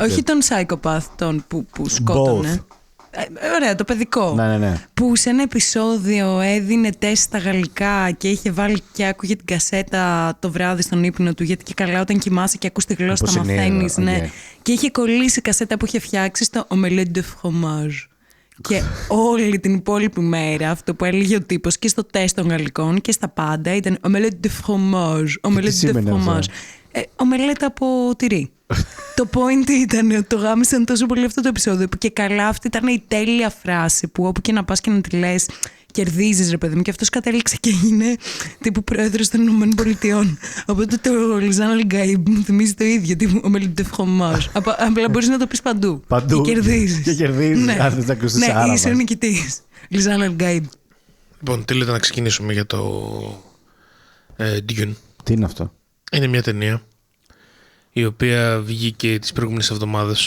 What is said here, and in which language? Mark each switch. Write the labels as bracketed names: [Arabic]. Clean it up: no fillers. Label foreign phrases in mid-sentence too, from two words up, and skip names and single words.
[Greek] Όχι τον psychopath, τον που σκότωνε. Ωραία, το παιδικό. Ναι. Που σε ένα επεισόδιο έδινε τεστ στα γαλλικά και είχε βάλει και άκουγε την κασέτα το βράδυ στον ύπνο του. Γιατί και καλά, όταν κοιμάσαι και ακούς τη γλώσσα, τα μαθαίνεις. Ναι. Και είχε κολλήσει η κασέτα που είχε φτιάξει στο [French] Omelette de fromage. [Greek] Και όλη την υπόλοιπη μέρα αυτό που έλεγε ο τύπος και στο τεστ των γαλλικών και στα πάντα ήταν [French] Omelette de fromage. Omelette de fromage. [Greek] Ομελέτα από τυρί. Το point ήταν ότι το γάμισαν τόσο πολύ αυτό το επεισόδιο που και καλά αυτή ήταν η τέλεια φράση που όπου και να πας και να τη λες κερδίζεις, ρε παιδί μου, και αυτός κατέληξε και έγινε τύπου πρόεδρος των Ηνωμένων Πολιτειών. Οπότε το [Arabic] لسان الغيب [Greek] μου θυμίζει το ίδιο, τύπου [French] Omelette de fromage. [Greek] Απλά μπορείς να το πεις παντού. Παντού. Και κερδίζεις. Και κερδίζεις, αν δεν τα ακούσεις άραβα. Ναι, είσαι ο νικητής. [Arabic] لسان الغيب. [Greek] Λοιπόν, τι λέτε να ξεκινήσουμε για το Dune. Τι είναι αυτό? Είναι μια ταινία η οποία βγήκε τις προηγούμενες εβδομάδες.